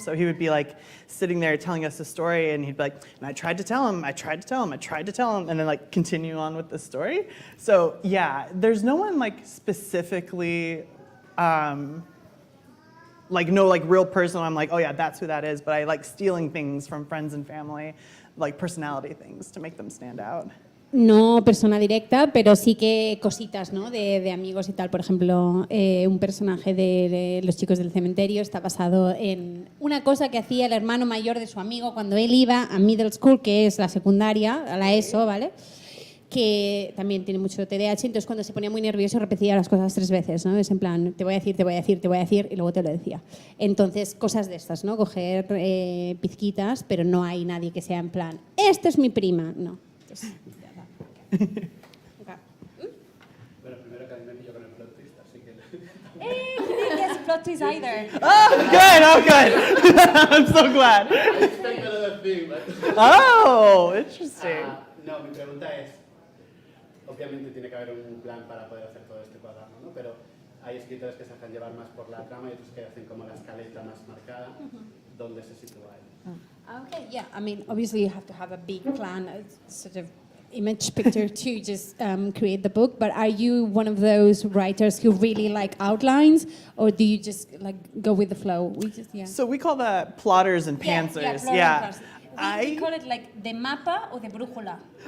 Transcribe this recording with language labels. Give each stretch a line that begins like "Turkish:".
English: So he would be like sitting there telling us a story, and he'd be like, and I tried to tell him, I tried to tell him, I tried to tell him, and then like continue on with the story. So yeah, there's no one like specifically, like no like real person I'm like, oh yeah, that's who that is, but I like stealing things from friends and family, like personality things to make them stand out.
Spanish: No persona directa, pero sí que cositas, ¿no? De amigos y tal. Por ejemplo, un personaje de Los chicos del cementerio está basado en una cosa que hacía el hermano mayor de su amigo cuando él iba a middle school, que es la secundaria, a la ESO, ¿vale? Que también tiene mucho TDAH, entonces cuando se ponía muy nervioso repetía las cosas 3 veces, ¿no? Es en plan, te voy a decir, te voy a decir, te voy a decir, y luego te lo decía. Entonces, cosas de estas, ¿no? Coger pizquitas, pero no hay nadie que sea en plan, esta es mi prima, no. Entonces, Bueno, primero que me pillo con el plot twist, así que...
English: he didn't guess plot twist either. Oh, good. I'm so glad. I expect another thing, but... Oh, interesting.
Spanish: No, mi pregunta es, obviamente tiene que haber un plan para poder hacer todo este cuaderno, ¿no? Pero hay escritores que se hacen llevar más por la trama y otros que hacen como la escaleta más marcada. ¿Dónde se sitúa él?
English: Okay, yeah, I mean, obviously you have to have a big plan, a sort of image picture to just create the book, but are you one of those writers who really like outlines, or do you just like go with the flow? So we call that plotters and pantsers. Yeah. We call it like
Spanish: de mapa
English: or
Spanish: de brújula.